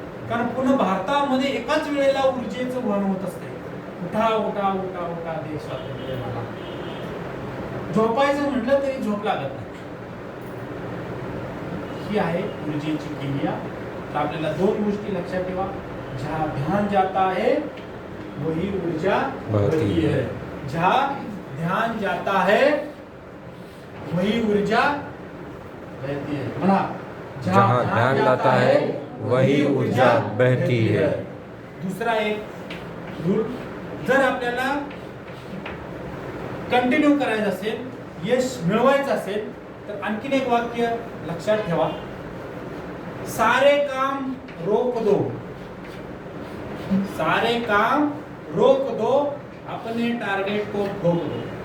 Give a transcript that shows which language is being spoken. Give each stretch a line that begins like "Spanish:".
Marathi: कारण पूर्ण भारतामध्ये एकाच वेळेला ऊर्जेचं वहन होत असते. उठा उठा उठा उठा देश स्वातंत्र्य झाला. झोपायचं म्हटलं तरी झोप लागत नाही. ही आहे ऊर्जेची किमया. तर आपल्याला 2 गोष्टी लक्षात ठेवा.
Hindi: जहाँ ध्यान जाता है वही ऊर्जा बढ़ती है. जहाँ ध्यान जाता है वही ऊर्जा बहती है.
Marathi: म्हणा,
Hindi: जहाँ ध्यान जाता है वही ऊर्जा बहती है.
Marathi: दुसरा एक रूल, जर आपल्याला कंटिन्यू करायचं असेल, यश मिळवायचं असेल, तर आणखीन एक वाक्य लक्षात ठेवा.
Hindi: सारे काम रोक दो, सारे काम रोक दो, अपने टारगेट को ठोक दो.